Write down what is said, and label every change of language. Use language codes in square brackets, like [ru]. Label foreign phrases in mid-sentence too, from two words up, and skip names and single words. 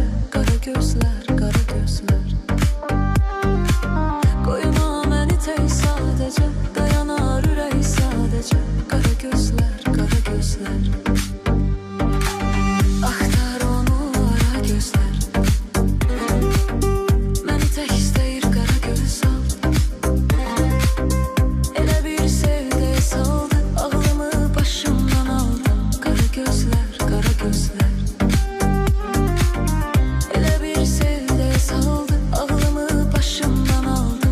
[tr] Qara gözler, qara gözler. Koyma beni tek sadece, dayanar ürey sadece. [az] Qara gözler, qara gözler. Axtar onu ara gözler, tek istəyir qara göz al. Elə bir sevdəyə saldı, ağlımı başımdan aldı. Qara gözlər, qara gözlər. Elə bir sevdəyə saldı, ağlımı başımdan aldı.